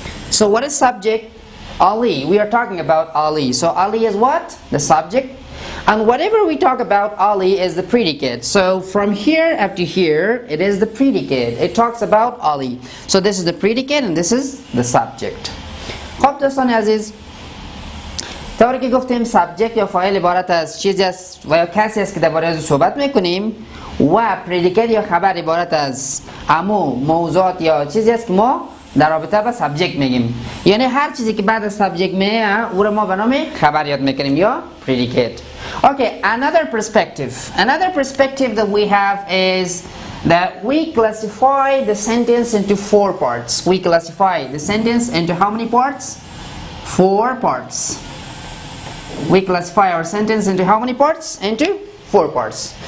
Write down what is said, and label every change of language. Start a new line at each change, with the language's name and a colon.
English: So what is subject? Ali. We are talking about Ali. So Ali is what? The subject. And whatever we talk about Ali is the predicate. So from here up to here, it is the predicate. It talks about Ali. So this is the predicate and this is the subject.
Persian: خب دوستان عزیز، طوری که گفتیم subject یا فاعل عبارت از چیزی است و یا کسی است که درباره از صحبت میکنیم و predicate یا خبر عبارت از امو موضوعات یا چیزی است که ما در رابطه با subject میگیم. یعنی هر چیزی که بعد از subject میه او رو ما به نام خبر یاد میکنیم یا predicate.
English: Okay, another perspective that we have is that we classify the sentence into four parts. We classify the sentence into how many parts? Four parts. We classify our sentence into how many parts? Into four parts.